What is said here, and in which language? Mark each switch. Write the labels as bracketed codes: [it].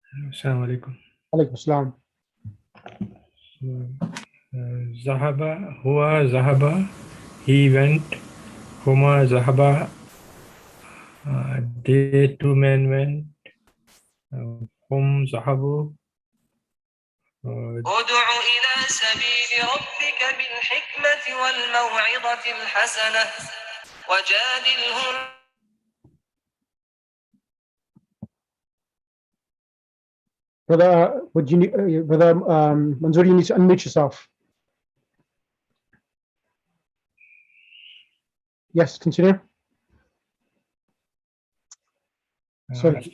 [ar] Assalamu alaikum. Alaikum assalam. Zahaba, huwa zahaba, [en] he went. [ar] Huma zahaba, [en] they two men went. [ar] Hum zahabu. ادع إلى سبيل ربك بالحكمة والموعظة الحسنة وجادلهم. [en] Brother, would you need, Brother Manzoor, you need to unmute yourself. Yes, continue. So